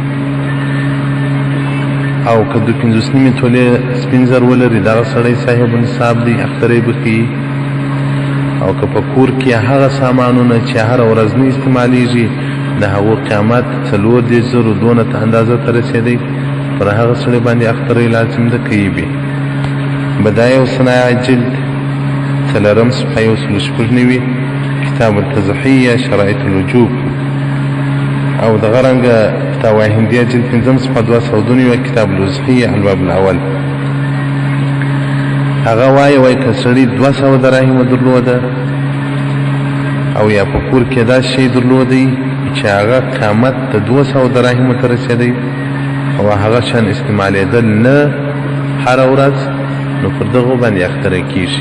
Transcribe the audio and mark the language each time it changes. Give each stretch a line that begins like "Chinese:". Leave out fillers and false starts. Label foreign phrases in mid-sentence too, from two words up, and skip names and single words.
Pashto: او که 15 تولې سپین زر ولري، دغه سړی صاحب النصاب دی، اختری به کوي. او که په کور کې هغه سامانونه چې هره ورځ نه استعمالیږي، د هغو قیمت 4,000 دونه ته اندازه ته رسېدی، پر هغه سړی باندې اختری لازم ده کوي به. بدایع و صنایع جلد 3 صفحه 169 کتاب التضحیه شرائط الوجوب. او دغه رنګه فتاوی هندیه جلد 5 صفحه 202 کتاب الوضحیه الباب الاول. هغه وایي که سړي 200 دراهم درلوده او یا په کور کې دا شی درلودی چې هغه قیمت د 200 دراهم ته رسېدی او هغه شان استعمالېدل نه هره ورځ، نو پر دغو باندې اختری کیږي.